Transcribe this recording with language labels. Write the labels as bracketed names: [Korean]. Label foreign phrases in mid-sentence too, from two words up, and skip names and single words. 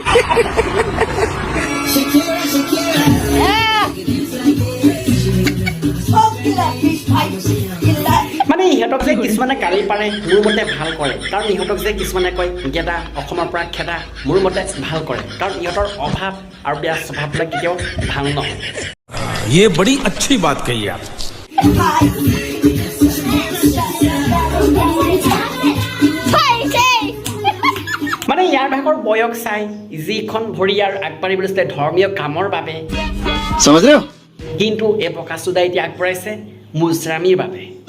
[Assamese] মানে ইহঁতক যে কিছুমানে গালি পাৰে মোৰ মতে ভাল কৰে, কাৰণ ইহঁতক যে কিছুমানে কয় গেদা অসমৰ পৰা খেদা মোৰ মতে ভাল কৰে, কাৰণ ইহঁতৰ অভাৱ আৰু বেয়া স্বভাৱবিলাক কেতিয়াও ভাল নহয়। [Hindi] ये बड़ी अच्छी बात कही आप। [Assamese] মানে ইয়াৰ ভাগৰ বয়স চাই যিখন ভৰি আৰু আগবাঢ়িবলৈ আছিলে ধৰ্মীয় কামৰ বাবে, কিন্তু এই বকাচোদা এতিয়া আগবঢ়াইছে মুজৰামীৰ বাবে।